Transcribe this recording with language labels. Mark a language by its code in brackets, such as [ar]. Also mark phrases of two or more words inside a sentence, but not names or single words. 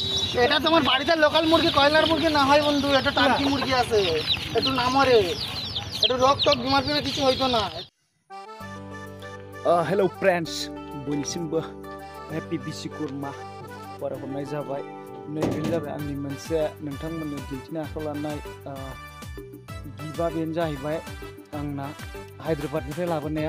[bn] এটা তোমার বাড়িতে লোকাল মুরগি কয়লার মুরগি না হয় বন্ধু, এটা টার্কি মুরগি আছে, একটু না মরে, একটু রোগ টোক বিমার বিমার কিছু হইতো না। [en] hello friends [brx] बयनिसिमबो हेपि बिशुकुरमा बरायहरनाय जाबाय। नैबे जाबाय आंनि मोनसे नोंथांमोननो दिन्थिनो आखायाव लानाय गिबआ बेनो जाहैबाय आंना हायद्राबादनिफ्राय लाबोनाया।